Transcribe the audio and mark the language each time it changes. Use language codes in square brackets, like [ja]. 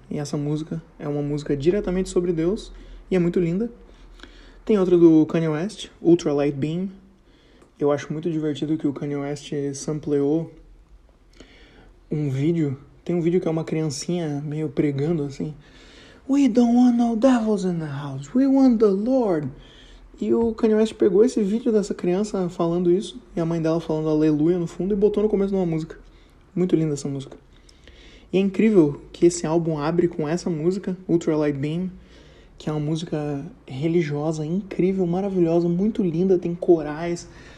[pt] E essa música é uma música diretamente sobre Deus e é muito linda. Tem outra do Kanye West, Ultra Light Beam. Eu acho muito divertido que o Kanye West sampleou um vídeo. Tem um vídeo que é uma criancinha meio pregando assim. [en] We don't want no devils in the house. We want the Lord. [pt] E o Kanye West pegou esse vídeo dessa criança falando isso e a mãe dela falando aleluia no fundo e botou no começo de uma música. Muito linda essa música. E é incrível que esse álbum abre com essa música, Ultra Light Beam, que é uma música religiosa, incrível, maravilhosa, muito linda, tem corais.